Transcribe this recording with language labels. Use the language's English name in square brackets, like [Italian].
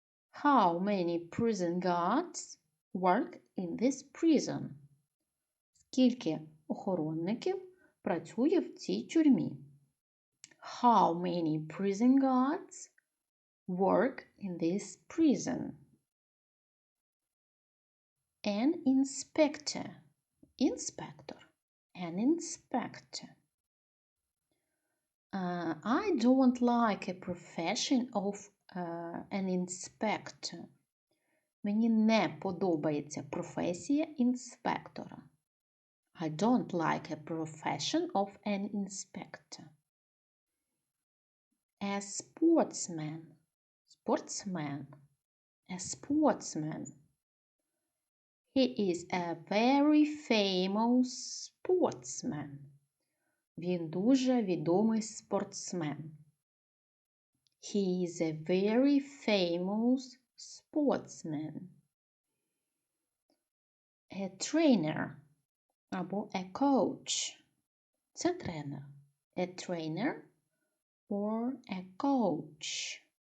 [English] How many prison guards work in this prison? [Ukrainian] Скільки охоронників працює в цій тюрмі? [English] How many prison guards work in this prison? An inspector. Inspector. An inspector. I don't like a profession of an inspector. [Ukrainian] Мені не подобається професія інспектора. [English] I don't like a profession of an inspector. A sportsman. Sportsman. A sportsman. He is a very famous sportsman. [Ukrainian] Він дуже відомий спортсмен. [English] He is a very famous sportsman. A trainer [Ukrainian] або [English] a coach. [Ukrainian] Це тренер. [English] A trainer or a coach.